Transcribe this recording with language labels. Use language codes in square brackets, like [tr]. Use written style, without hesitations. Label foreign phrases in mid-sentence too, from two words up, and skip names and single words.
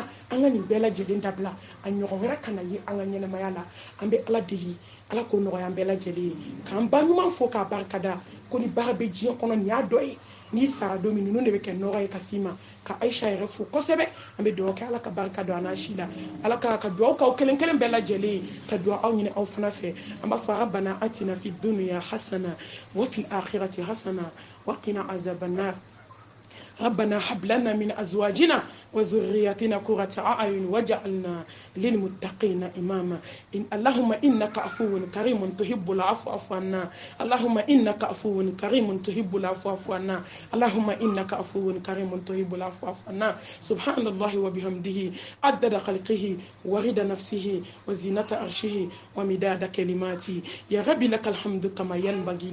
[bm] an ka nin bɛɛ lajɛlen dabila a ɲɔgɔn wɛrɛ kana ye an ka ɲɛnɛmaya la an bɛ ala deli ala k'o nɔgɔya an bɛɛ lajɛlen ye k'an ba ɲuman fo k'a barikada ko ni baara bɛ diɲɛ kɔnɔ nin y'a dɔ ye n'i sara don min ninnu de bɛ kɛ nɔgɔ ye ka s'i ma ka ayisa yɛrɛ fo kosɛbɛ an bɛ dugawu kɛ ala ka barika don an n'a si la ala ka dugawu k'aw kelen kelen bɛɛ lajɛlen ye ka dugawu aw ɲini aw fana fɛ an b'a fɔ [ar] ربنا آتنا في الدنيا حسنة وفي الآخرة حسنة وقنا عذاب النار ربنا هب لنا من أزواجنا وذرياتنا قرة أعين واجعلنا للمتقين إماما اللهم إنك عفو كريم تحب العفو فاعف عنا اللهم إنك عفو كريم تحب العفو فاعف عنا اللهم إنك عفو كريم تحب العفو فاعف عنا سبحان الله وبحمده عدد خلقه ورد نفسه وزينة عرشه ومداد كلماته يا رب لك الحمد كما ينبغي